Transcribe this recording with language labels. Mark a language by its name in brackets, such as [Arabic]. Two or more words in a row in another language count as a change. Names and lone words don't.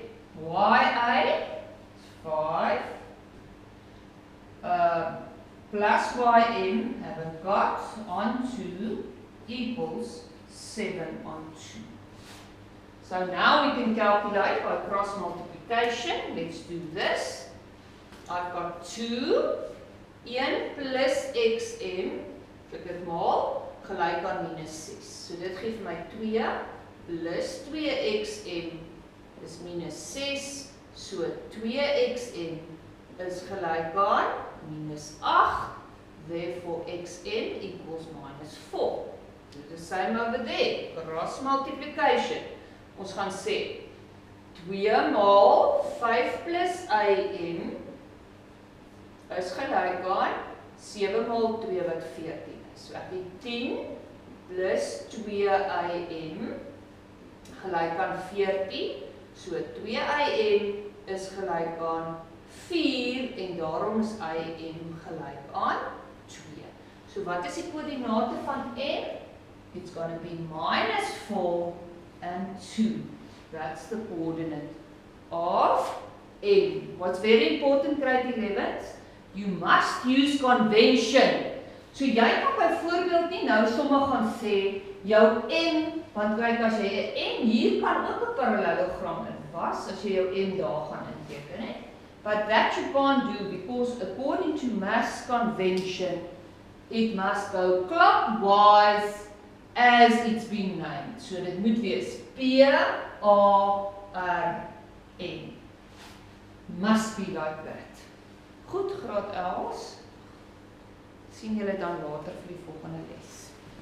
[English] YA is 5 plus YM haven't got on 2 equals 7 on 2. So now we can calculate by cross multiplication. Let's do this. I've got 2, 1 plus XM, [Afrikaans] ek dit maal, gelyk aan -6. So dit gee vir my 2 plus 2XM is -6, so 2XM is gelyk aan -8, [English] therefore XM equals -4. So the same over there, cross multiplication. [Afrikaans] Ons gaan sê 2 maal 5 plus IM is gelyk aan 7 maal 2 wat 14 is. So ek het 10 plus 2IM gelyk aan 14. So 2IM is gelyk aan 4 en daarom is IM gelyk aan 2. So wat is die koördinate van M? [English] It's going to be -4 and 2. That's the coordinate of M. What's very important, grade 11th? You must use convention. [Afrikaans] So jy kan byvoorbeeld nie nou sommer gaan sê jou M, want kyk as jy 'n M hier kan ook 'n parallelogram in was as jy jou M daar gaan inteken, hè? [English] But that you can't do because according to mass convention it must go clockwise as it's been named. [Afrikaans] So dit moet wees PARM. [English] Must be like that. [Afrikaans] Goed, graad 11. Sien julle dan later vir die volgende les.